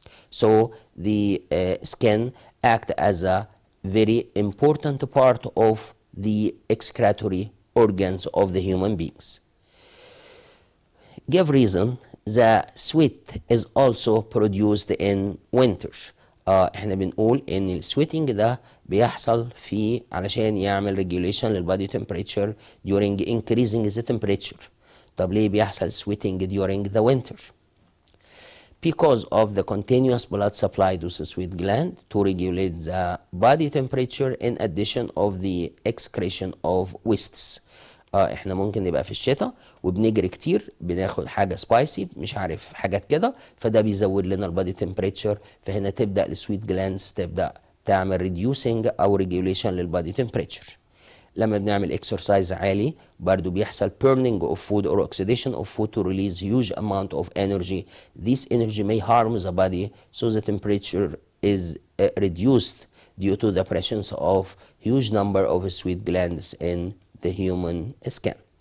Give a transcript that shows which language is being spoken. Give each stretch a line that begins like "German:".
English: So the skin act as a very important part of the excretory organs of the human beings. Give reason. The sweat is also produced in winter.
Arabic: احنا بنقول ان السويتنج ده بيحصل علشان يعمل regulation للبادي
English: temperature during increasing the temperature.
Arabic: طب ليه بيحصل
English: sweating during the winter؟ Because of the continuous blood supply to the sweat gland to regulate the body temperature in addition of the excretion of wastes.
Arabic: احنا ممكن نبقى في الشتاء وبنجري كتير، بناخد حاجه سبايسي مش عارف حاجات كده، فده بيزود لنا البادي تمبريتشر، فهنا تبدا السويت جلاندز تبدا تعمل ريديوسنج او ريجوليشن للبادي تمبريتشر. لما بنعمل اكسرسايز عالي برضو بيحصل
English: burning of food or oxidation of food to release huge amount of energy. This energy may harm the body, so the temperature is reduced due to the presence of huge number of sweat glands in the human skin.